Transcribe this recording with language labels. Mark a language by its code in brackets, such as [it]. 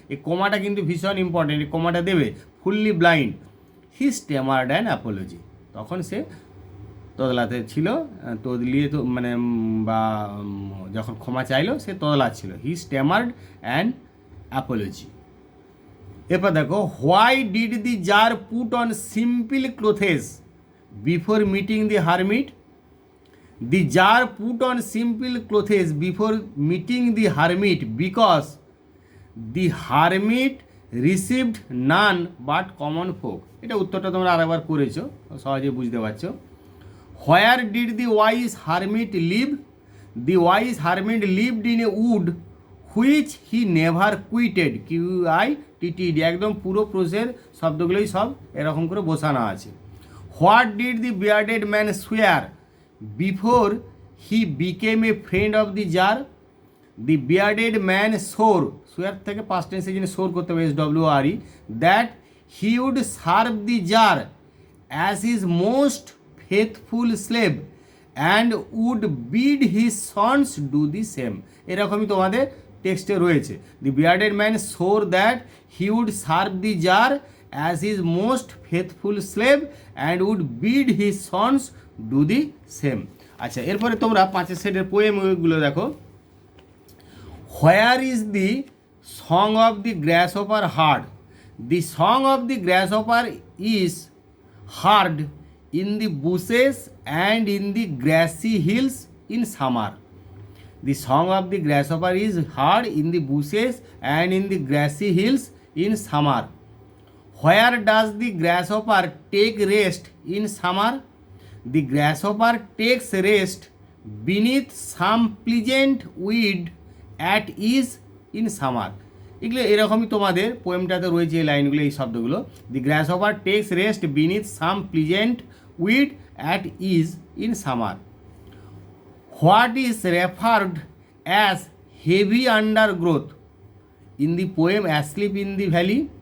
[bn] এই কোমাটা কিন্তু ভীষণ ইম্পর্টেন্ট, এই কোমাটা দেবে, [en] fully blind, he stammered an apology, [bn] তখন সে তদলাতে ছিল, তদলিয়ে তো মানে বা যখন ক্ষমা চাইলো সে তদলাচ্ছিল, [en] He stammered and apology. [bn] এরপর দেখো, [en] Why did the jar put on simple clothes before meeting the hermit? The jar put on simple clothes before meeting the hermit because the hermit received none but common folk. [bn] এটা উত্তরটা তোমরা আরেকবার করেছো, সহজে বুঝতে পারছো। [en] Where did the wise hermit live? The wise hermit lived in a wood which he never quitted. [bn] QUITTED, একদম পুরো প্রসের শব্দগুলোই সব এরকম করে বসানো আছে। [en] What did the bearded man swear before he became a friend of the jar? The bearded man swore, swear [bn] থেকে past tense জন্য swore করতে হবে, [en] SWRE, that he would serve the jar as his most faithful slave and would bid his sons do the same. [bn] এরকমই তোমাদের টেক্সটে রয়েছে। [en] The bearded man swore that he would serve the jar as his most faithful slave and would bid his sons do the same. [bn] আচ্ছা, এরপরে তোমরা 5 সেটের পোয়েমগুলো দেখো। [en] Where is the song of the grasshopper heard? The song of the grasshopper is heard in the bushes and in the grassy hills in summer. The song of the grasshopper is heard in the bushes and in the grassy hills in summer. Where does the grasshopper take rest in summer? The grasshopper takes rest beneath some pleasant weed at ease in summer. [bn] এগুলো এরকমই তোমাদের পোয়েমটাতে রয়েছে এই লাইনগুলো, এই শব্দগুলো। [en] The grasshopper takes rest beneath some pleasant weed at ease in summer. What is referred as heavy undergrowth in the poem Asleep in the Valley?